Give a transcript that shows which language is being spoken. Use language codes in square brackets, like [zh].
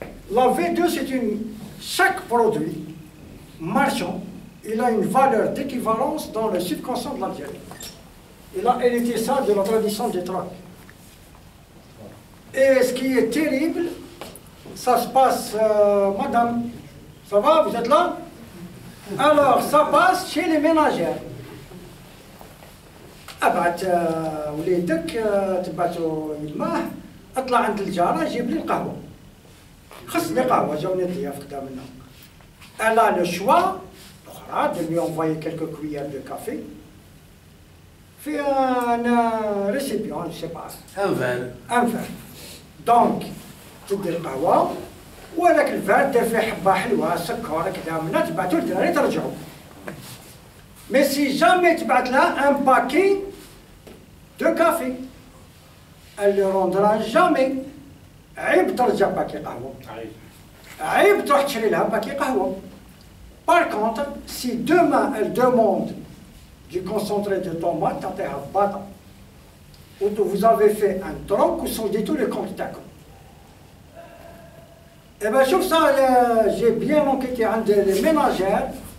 [fr] La V2, c'est chaque produit marchand, il a une valeur d'équivalence dans le subconscient de l'Algérie. Il a hérité ça de la tradition des tracts. Et ce qui est terrible, ça se passe, madame, ça va, vous êtes là? Alors, ça passe chez les ménagères. [ar] أبعت وليدك تبعتو يماه اطلع عند الجارة جيب لي القهوة خصني قهوة جاوني ضياف قدامنا. [fr] Elle a le choix de lui envoyer quelques cuillères de café [ar] في [fr] un récipient, je ne sais pas. Un verre. Un verre. Donc [ar] تدي القهوة وهذاك الفار دير فيه حبة حلوة سكر كذا منها تبعتو للدراري ترجعو. [fr] Mais si jamais tu vas là un paquet de café, elle ne le rendra jamais. [ar] عيب ترجع باكي قهوة. عيب تروح تشري لها باكي قهوة. [fr] Par contre, si demain elle demande du concentré de tomate, [ar] تعطيها باطا. [fr] Ou vous avez fait un tronc ou sont dit tous les contacts. Eh bien, je trouve ça, j'ai bien enquêté [ar] عند [fr] les ménagères.